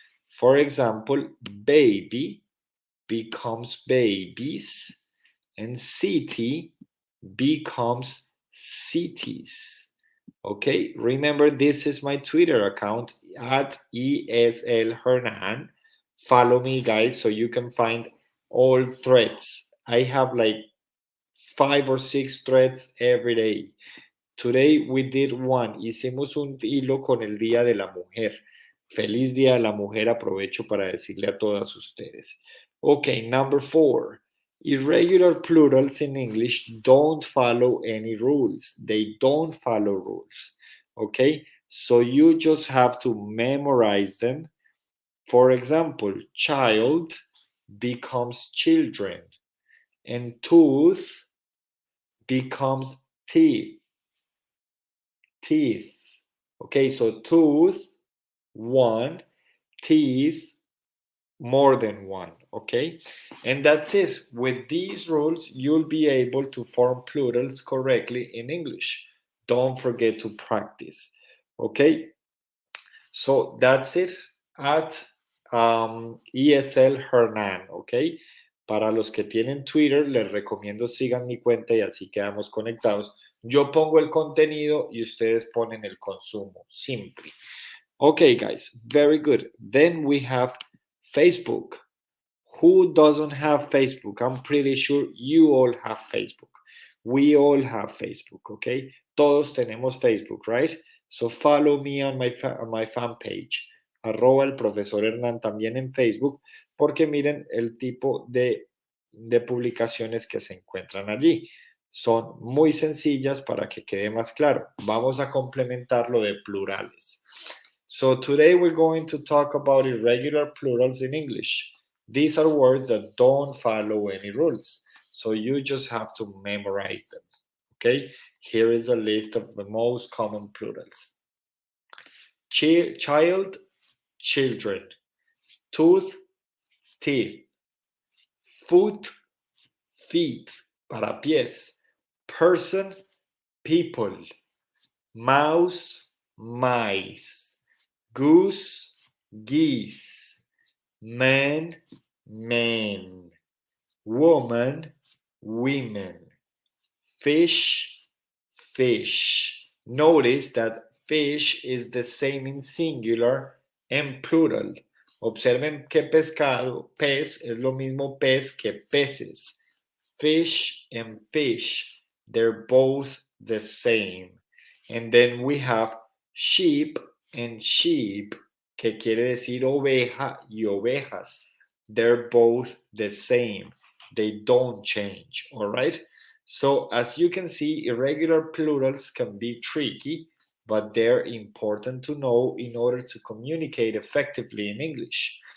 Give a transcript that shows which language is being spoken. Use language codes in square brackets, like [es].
[en] For example, baby becomes babies and city becomes cities. Okay, remember this is my Twitter account @ESL Hernan. Follow me, guys, so you can find all threads. I have like 5 or 6 threads every day. Today we did one. [es] Hicimos un hilo con el Día de la Mujer. Feliz Día de la Mujer. Aprovecho para decirle a todas ustedes. [en] Okay, number 4. Irregular plurals in English don't follow any rules. They don't follow rules. Okay, so you just have to memorize them. For example, child becomes children and tooth becomes teeth. Teeth. Okay, so tooth, 1, teeth, more than 1. Okay, and that's it. With these rules, you'll be able to form plurals correctly in English. Don't forget to practice. Okay, so that's it at ESL Hernan. [es] Okay, para los que tienen Twitter, les recomiendo sigan mi cuenta y así quedamos conectados. Yo pongo el contenido y ustedes ponen el consumo. Simple. [en] Okay, guys, very good. Then we have Facebook. Who doesn't have Facebook? I'm pretty sure you all have Facebook. We all have Facebook, okay? [es] Todos tenemos Facebook, [en] right? So follow me on my fan page, [es] arroba el profesor Hernán también en Facebook, porque miren el tipo de publicaciones que se encuentran allí. Son muy sencillas para que quede más claro. Vamos a complementar lo de plurales. [en] So today we're going to talk about irregular plurals in English. These are words that don't follow any rules, so you just have to memorize them. Okay, here is a list of the most common plurals: child, children; tooth, teeth; foot, feet, [es] para pies; [en] person, people; mouse, mice; goose, geese; man, men; woman, women; fish, fish. Notice that fish is the same in singular and plural. [es] Observen que pescado, pez, es lo mismo pez que peces. [en] Fish and fish, they're both the same. And then we have sheep and sheep, [es] que quiere decir oveja y ovejas. [en] They're both the same. They don't change, all right? So as you can see, irregular plurals can be tricky, but they're important to know in order to communicate effectively in English.